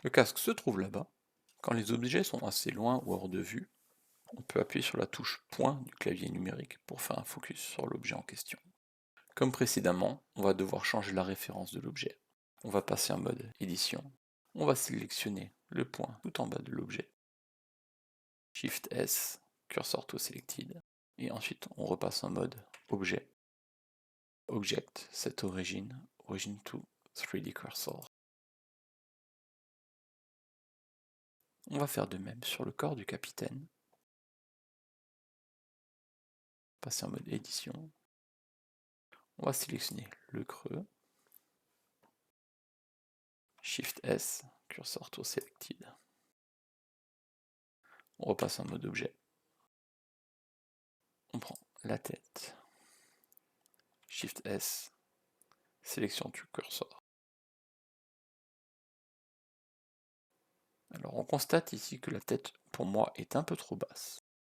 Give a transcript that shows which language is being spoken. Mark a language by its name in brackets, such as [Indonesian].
[French] Le casque se trouve là-bas. Quand les objets sont assez loin ou hors de vue, on peut appuyer sur la touche point du clavier numérique pour faire un focus sur l'objet en question. Comme précédemment, on va devoir changer la référence de l'objet. On va passer en mode édition. On va sélectionner le point tout en bas de l'objet. [English] Shift S, cursor to selected. [French] Et ensuite, on repasse en mode objet. [English] Object, set origin, origin to 3D cursor. [French] On va faire de même sur le corps du capitaine. Passer en mode édition. On va sélectionner le creux. [English] Shift S, cursor to selected. [French] On repasse en mode objet. On prend la tête. Shift S, sélection du cursor. Alors on constate ici que la tête pour moi est un peu trop basse.